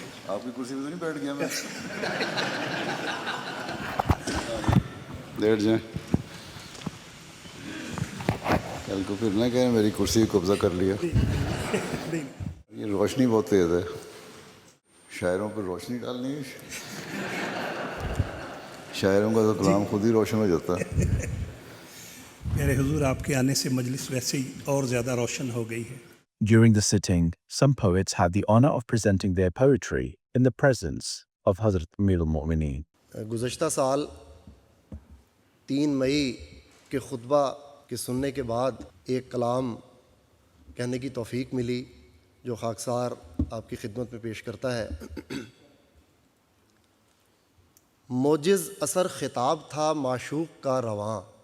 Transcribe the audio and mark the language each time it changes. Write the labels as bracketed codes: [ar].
[ur] آپ کی کرسی پہ تو نہیں بیٹھ گیا میں؟ بیٹھ جائیں، کل کو پھر نہ کہیں میری کرسی قبضہ کر لیا۔ یہ روشنی بہت تیز ہے، شاعروں پر روشنی ڈالنی ہے، شاعروں کا تو کلام خود ہی روشن ہو جاتا ہے۔ میرے حضور آپ کے آنے سے مجلس ویسے ہی اور زیادہ روشن ہو گئی ہے۔ [en] During the sitting, some poets had the honor of presenting their poetry in the presence of Hazrat Amir al-Mu'mineen. [ur] گزشتہ سال 3 مئی کے خطبہ کے سننے کے بعد ایک کلام کہنے کی توفیق ملی جو خاکسار آپ کی خدمت میں پیش کرتا ہے۔ موجز اثر خطاب تھا معشوق کا رواں،